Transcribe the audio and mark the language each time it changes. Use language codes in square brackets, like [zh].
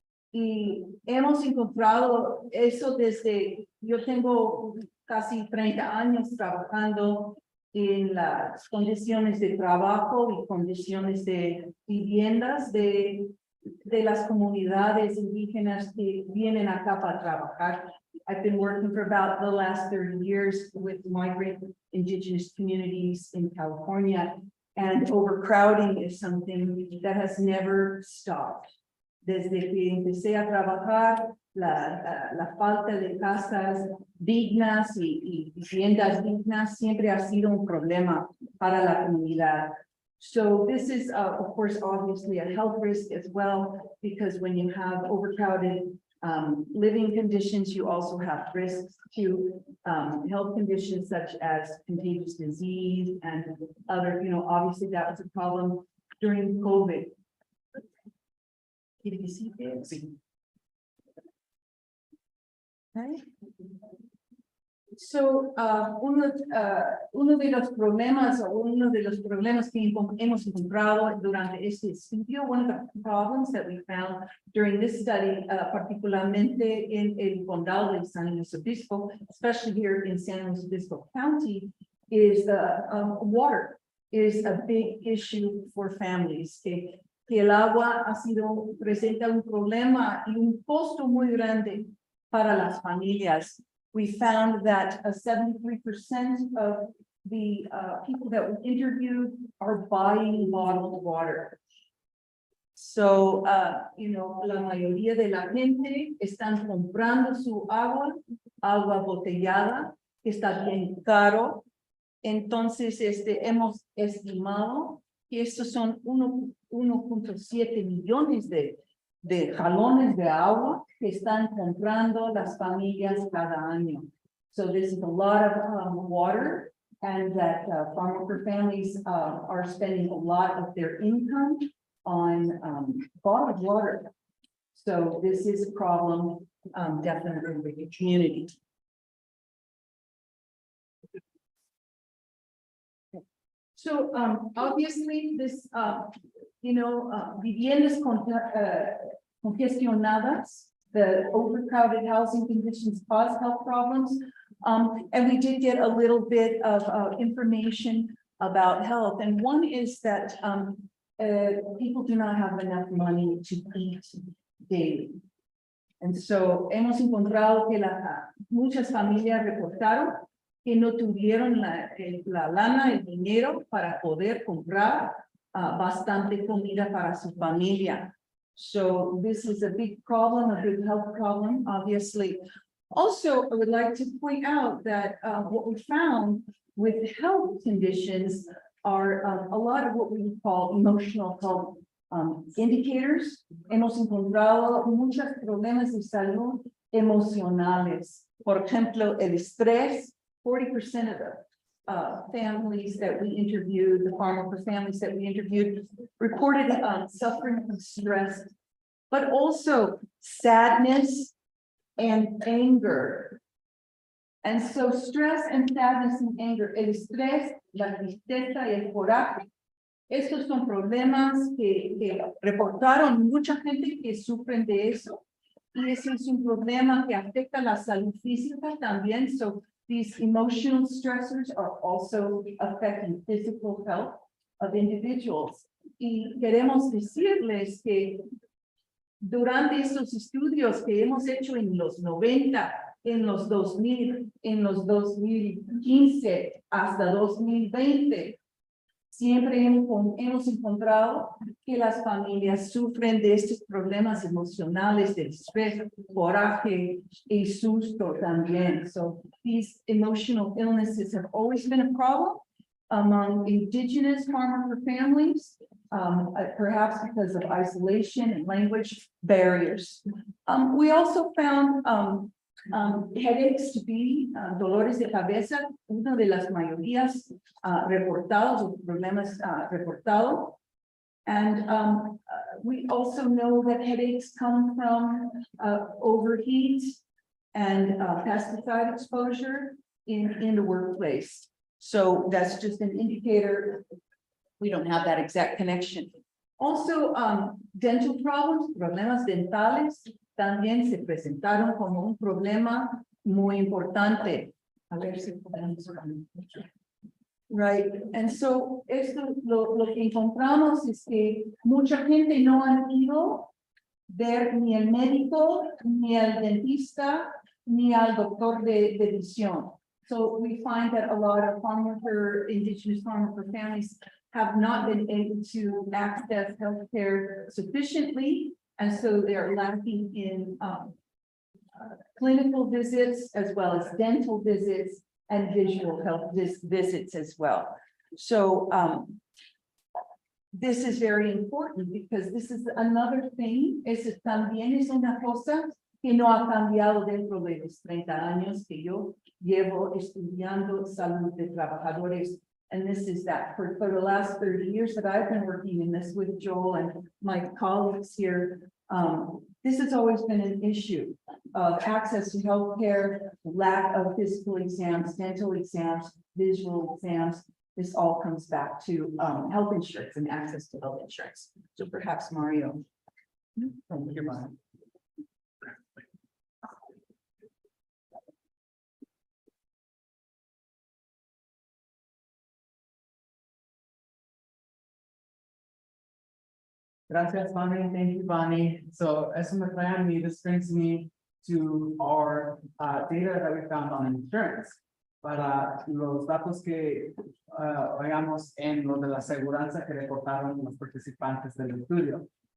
[es] Y hemos encontrado eso desde, yo tengo casi 30 años trabajando en las condiciones de trabajo y condiciones de viviendas de las comunidades indígenas que vienen acá para trabajar. [en] I've been working for about the last 30 years with migrant indigenous communities in California, and overcrowding is something that has never stopped. [es] Desde que empecé a trabajar, la falta de casas dignas y viviendas dignas siempre ha sido un problema para la comunidad. [en] So this is, of course, obviously a health risk as well, because when you have overcrowded living conditions, you also have risks to health conditions such as contagious disease and other, obviously that was a problem during COVID. Did you see this? Okay. So, [es] uno de los problemas que hemos encontrado durante este estudio, [en] one of the problems that we found during this study, [es] particularmente en el condado de San Luis Obispo, [en] especially here in San Luis Obispo County, is water is a big issue for families. [es] Que el agua presenta un problema y un costo muy grande para las familias. [en] We found that 73% of the people that we interviewed are buying bottled water. [es] So, la mayoría de la gente están comprando su agua botellada, que está bien caro. Entonces, hemos estimado que estos son 1.7 millones de galones de agua que están comprando las familias cada año. [en] So this is a lot of water, and that farmer families are spending a lot of their income on bottled water. So this is a problem definitely in the community. So obviously this, [es] viviendas congestionadas, [en] the overcrowded housing conditions cause health problems. And we did get a little bit of information about health. And one is that people do not have enough money to eat daily. And so [es] hemos encontrado que muchas familias reportaron que no tuvieron la lana, el dinero para poder comprar bastante comida para su familia. [en] So this is a big problem, a big health problem, obviously. Also, I would like to point out that what we found with health conditions are a lot of what we call emotional health indicators. [es] Hemos encontrado muchos problemas de salud emocionales. Por ejemplo, el estrés. [en] 40% of the families that we interviewed, the farmer families that we interviewed, reported suffering from stress, but also sadness and anger. And so stress and sadness and anger, [es] el estrés, la tristeza y el coraje, estos son problemas que reportaron mucha gente que sufren de eso. Y ese es un problema que afecta la salud física también. [en] So these emotional stressors are also affecting physical health of individuals. [es] Y queremos decirles que durante estos estudios que hemos hecho en los 90, en los 2000, en los 2015 hasta 2020, siempre hemos encontrado que las familias sufren de estos problemas emocionales, de estrés, coraje y susto también. [en] So these emotional illnesses have always been a problem among indigenous farmer families, perhaps because of isolation and language barriers. We also found headaches to be [es] dolores de cabeza, una de las mayorías reportados o problemas reportados. [en] And we also know that headaches come from overheat and pesticide exposure in the workplace. So that's just an indicator. We don't have that exact connection. Also, dental problems, [es] problemas dentales, también se presentaron como un problema muy importante. A ver si podemos. [en] Right, and so [es] esto lo que encontramos es que mucha gente no han ido ver ni el médico, ni al dentista, ni al doctor de visión. [en] So we find that a lot of indigenous farm worker families have not been able to access healthcare sufficiently, and so they're lacking in clinical visits as well as dental visits and visual health visits as well. So this is very important because this is another thing. [es] También es una cosa que no ha cambiado dentro de los 30 años que yo llevo estudiando salud de trabajadores. [en] And this is that for the last 30 years that I've been working in this with Joel and my colleagues here, this has always been an issue of access to healthcare, lack of physical exams, dental exams, visual exams. This all comes back to health insurance and access to health insurance. So perhaps Mario. Thank you, Bonnie. [es] Gracias, Bonnie. [en] Thank you, Bonnie. So as my family, this brings me to our data that we found on insurance. [es] Para los datos que oigamos en lo de la aseguranza que reportaron los participantes del estudio.